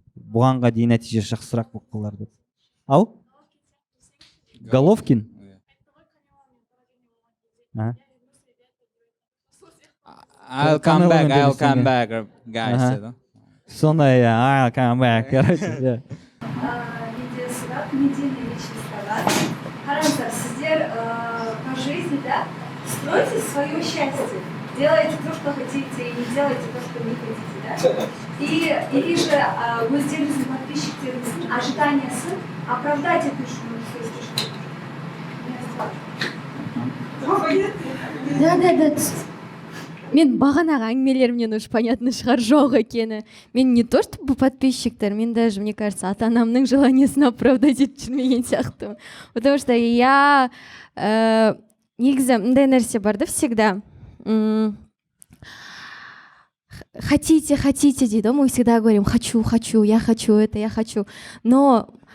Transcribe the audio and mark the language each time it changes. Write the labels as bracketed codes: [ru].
[kk] Бұғанға дейін нәтиже жақсырақ болып қалар деп. Ау? Головкин? [en] I'll come back, guys. [kk] Сондай, [en] I'll come back. [ru] Видеосурат, медийный личный салат. [kk] Қараңыздар, сіздер [ru] по жизни, да, стройте свое счастье. Делайте то, что хотите, и не делайте то, что не хотите, да? [kk] И же өздеріңіздің подписчиктеріңіздің ожиданиясын оправдать ету үшін [ru] Да. [kk] Мен бағанағы әңгімелерімнен уж понятно шығар жоқ екені. Мен не то, что подписчиктер, мен даже, [ru] мне кажется, [kk] ата-анамның желаниесін оправдать етіп жүрмеген сияқтымын. [ru] Потому что [kk] я негізі мындай нәрсе бар да всегда. [ru] Хотите, дейді, мы всегда говорим, хочу, я хочу это, я хочу. Но